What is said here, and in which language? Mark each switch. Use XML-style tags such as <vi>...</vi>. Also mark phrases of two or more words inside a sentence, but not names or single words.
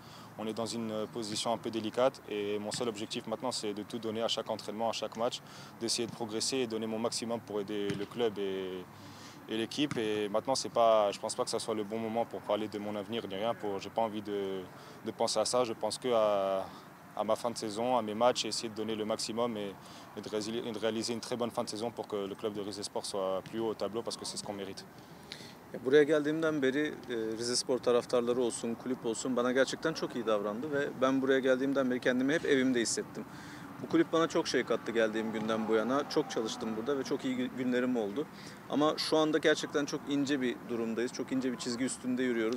<fr>On est dans une position un peu délicate et mon seul objectif maintenant, c'est de tout donner à chaque entraînement, à chaque match, d'essayer de progresser et donner mon maximum pour aider le club et l'équipe. Et maintenant, je ne pense pas que ce soit le bon moment pour parler de mon avenir ni rien. Je n'ai pas envie de penser à ça. Je pense à ma fin de saison, à mes matchs, et essayer de donner le maximum et de réaliser une très bonne fin de saison pour que le club de Rize Sport soit plus haut au tableau parce que c'est ce qu'on mérite.</fr> <tr>Buraya geldiğimden beri Rize Spor taraftarları olsun, kulüp olsun bana gerçekten çok iyi davrandı ve ben buraya geldiğimden beri kendimi hep evimde hissettim. Bu kulüp bana çok şey kattı geldiğim günden bu yana. Çok çalıştım burada ve çok iyi günlerim oldu. Ama şu anda gerçekten çok ince bir durumdayız. Çok ince bir çizgi üstünde yürüyoruz.</tr>